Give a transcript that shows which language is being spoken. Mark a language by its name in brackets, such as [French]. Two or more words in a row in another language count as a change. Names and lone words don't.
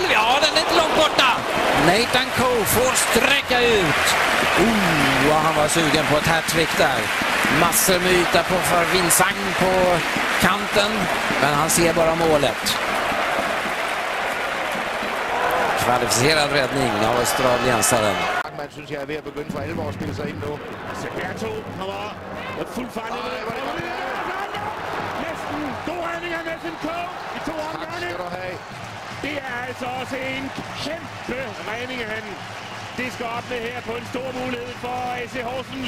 [Swedish] Ja, den är inte långt borta. Nathan Cole får sträcka ut. Han var sugen på ett hattrick där. Massor med yta för Vincent på kanten, men han ser bara målet. Kvalificerad räddning av australiensaren. [Danish] Man synes jeg er ved at begynde for alvor at spille sig ind nu. Seberto kommer fuldt farligt. Næsten god redning af Nathan Cole i 2 omgange. Det er altså også en kæmpe redning, han disker op med her på en stor mulighed for AC Horsens.